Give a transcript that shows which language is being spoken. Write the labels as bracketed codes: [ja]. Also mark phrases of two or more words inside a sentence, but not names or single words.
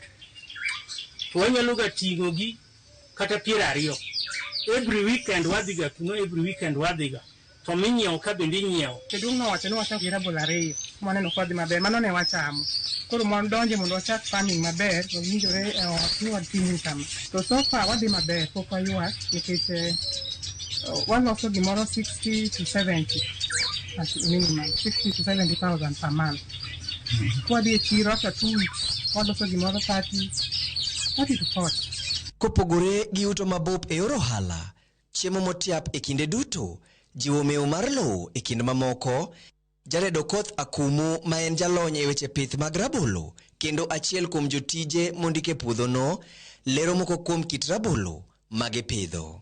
[luo] To wanyalo ga tingo gi kata 20. [en] Every weekend [luo] wadhiga kuno [en] every weekend [luo] wadhiga. To minyiew ka bende nyiew. Kedung no wacho ni wachako gi rabolo 2 moneno kodhi maber mano ne wachamo. Koro mon donje mondo wachak farming maber to winjore ni wadhi kama. To [en] so far [luo] wadhi maber pok wayuak nikech waloso gimoro 60 to 70 [en] as minimum 60 to 70,000 per month. [luo] Wadhi e chiro [en] after 2 weeks [luo] waloso gimoro 30 to 40. Kopogore gi uto mabup e yor ohala, chiemo motiap e kinde duto, jiwo mewo mar lowo e kind mamoko, Jared Okoth Akumu ma en jalony e weche pith mag rabolo kendo achiel kuom jotije mondike puodhono lero moko kuom kit rabolo mage pidho.